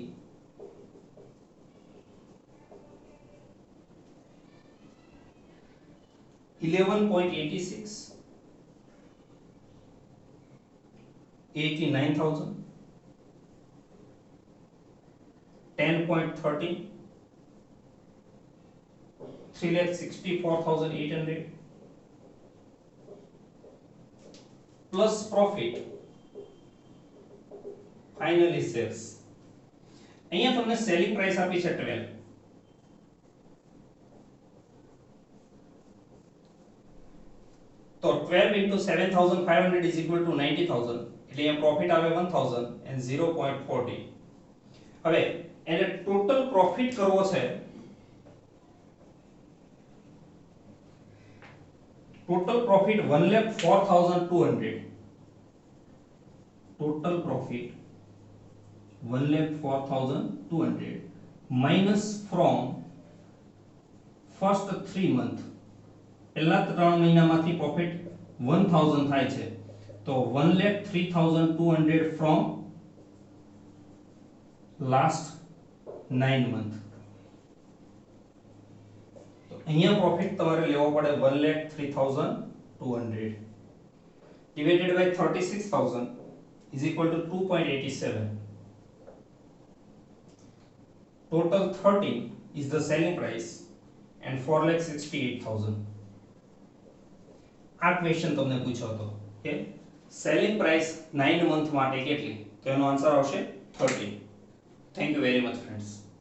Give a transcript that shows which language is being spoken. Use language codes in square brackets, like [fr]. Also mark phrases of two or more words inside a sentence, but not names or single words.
[gu] 11.86 89,000 10.13 3,64,800 [en] plus profit finally sales [gu] અહીંયા તમને સેલિંગ પ્રાઇસ આપી છે 12 तो [en] 12 into 7500 is equal to 90000 [gu] એટલે અહીંયા પ્રોફિટ આવે 1000 [en] and 0.40 [gu] હવે એને ટોટલ પ્રોફિટ કરવો છે ટોટલ પ્રોફિટ 1,04,200 ટોટલ પ્રોફિટ 1,04,200 [en] minus from first 3 month [gu] પહેલા 3 મહિનામાંથી પ્રોફિટ 1000 થાય છે તો 1,03,200 [en] from last 9 month [gu] તો અહીંયા પ્રોફિટ તમારે લેવો પડે 1,03,200 [en] divided by 36,000 is equal to 2.87 total 13 is the selling price and [gu] 4,68,000 આ ક્વેશ્ચન તમને પૂછ્યો હતો કે સેલિંગ પ્રાઇસ 9 મંથ માટે કેટલી તો એનો આન્સર આવશે 13 [en] thank you very much friends